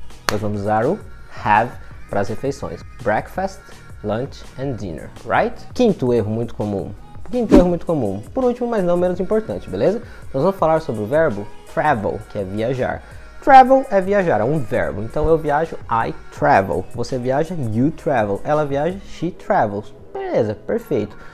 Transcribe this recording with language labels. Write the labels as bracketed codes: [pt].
[pt] Nós vamos usar o have para as refeições. [en] Breakfast, lunch and dinner, right? [pt] Quinto erro muito comum. Por último, mas não menos importante, beleza? Nós vamos falar sobre o verbo travel, que é viajar. Travel é viajar, é um verbo. Então eu viajo, [en] I travel. [pt] Você viaja, [en] you travel. [pt] Ela viaja, [en] she travels. [pt] Beleza, perfeito.